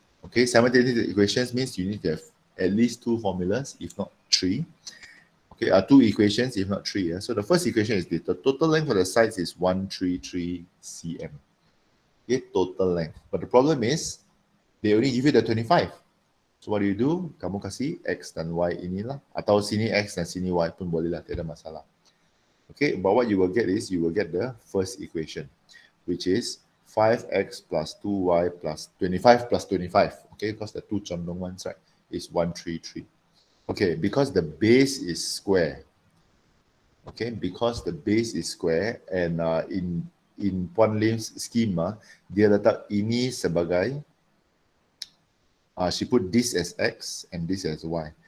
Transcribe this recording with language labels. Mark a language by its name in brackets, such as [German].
[English] Okay, simultaneous equations means you need to have at least two formulas, if not three. Okay, two equations, if not three. So the first equation is this. The total length for the sides is 133 cm. Okay, total length. But the problem is, they only give you the 25. So what do? [Malay] Kamu kasih X dan Y inilah. Atau sini X dan sini Y pun boleh lah, tiada masalah. [English] Okay, but what you will get is, you will get the first equation, which is 5x plus 2y plus 25 plus 25. Okay, because the two condong ones, right, is 133. Okay, because the base is square. Okay, because the base is square, and in Puan Lim's schema, [Malay] dia letak ini sebagai, [English] she put this as x and this as y.